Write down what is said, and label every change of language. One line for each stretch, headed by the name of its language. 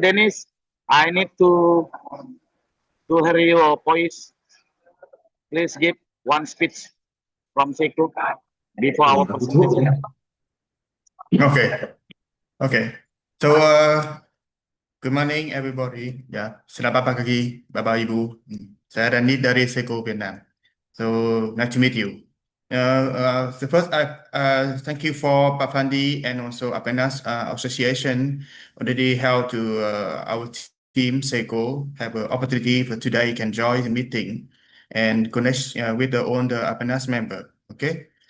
English: Dennis, I need to hear your voice. Please give one speech from Seiko before our presentation. Okay. So, good morning everybody.
Indonesian: Ya, selamat pagi Bapak Ibu. Saya Randy dari Seiko Vietnam.
English: So, nice to meet you. So first, thank you for Pak Fandi and also Apeknas Association already held to our team Seiko have an opportunity for today can join the meeting and connect with all the Apeknas member. Okay.